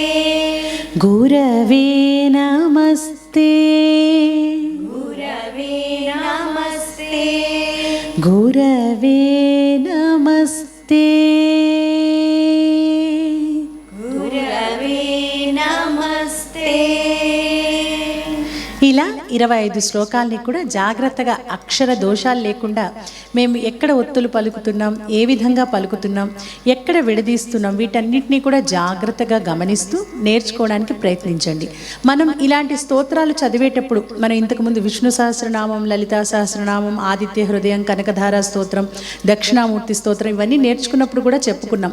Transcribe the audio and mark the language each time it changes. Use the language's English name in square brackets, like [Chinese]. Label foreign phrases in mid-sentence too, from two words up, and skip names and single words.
[Sanskrit] गुरवे नमस्ते गुरवे नमस्ते गुरवे नमस्ते गुरवे नमस्ते [Telugu] ఇలా 25 శ్లోకాల్ని కూడా జాగ్రత్తగా అక్షర దోషాలు లేకుండా మేము ఎక్కడ ఒత్తులు పలుకుతున్నాం, ఏ విధంగా పలుకుతున్నాం, ఎక్కడ విడదీస్తున్నాం, వీటన్నిటినీ కూడా జాగ్రత్తగా గమనిస్తూ నేర్చుకోవడానికి ప్రయత్నించండి. మనం ఇలాంటి స్తోత్రాలు చదివేటప్పుడు మనం ఇంతకుముందు విష్ణు సహస్రనామం, లలితా సహస్రనామం, ఆదిత్య హృదయం, కనకధార స్తోత్రం, దక్షిణామూర్తి స్తోత్రం ఇవన్నీ నేర్చుకున్నప్పుడు కూడా చెప్పుకున్నాం.